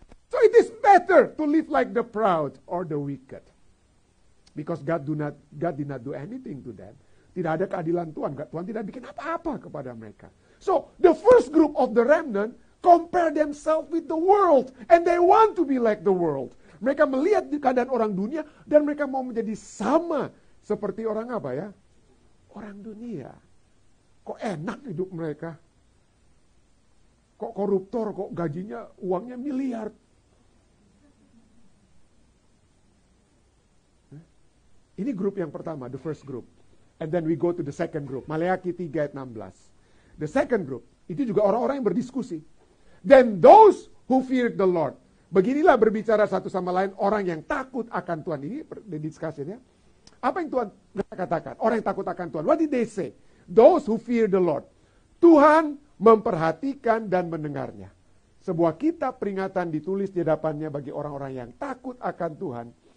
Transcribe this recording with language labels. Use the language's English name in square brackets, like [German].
[English] So it is better to live like the proud or the wicked. Because God did not do anything to them. [Indonesian] Tidak ada keadilan Tuhan. Tuhan tidak bikin apa-apa kepada mereka. [English] So the first group of the remnant compare themselves with the world. And they want to be like the world. [Indonesian] Mereka melihat keadaan orang dunia dan mereka mau menjadi sama seperti orang apa ya? Orang dunia. Kok enak hidup mereka? Kok koruptor, kok gajinya, uangnya miliar. Ini grup yang pertama, [English] the first group. And then we go to the second group. [Indonesian] Maleakhi 3 ayat 16. [English] The second group, [Indonesian] itu juga orang-orang yang berdiskusi. [English] Then those who feared the Lord. [Indonesian] Beginilah berbicara satu sama lain orang yang takut akan Tuhan. Ini diskusinya. Apa yang Tuhan katakan? Orang yang takut akan Tuhan. [English] What did they say? Those who fear the Lord. [Indonesian] Tuhan memperhatikan dan mendengarnya. Sebuah kitab peringatan ditulis di hadapannya bagi orang-orang yang takut akan Tuhan.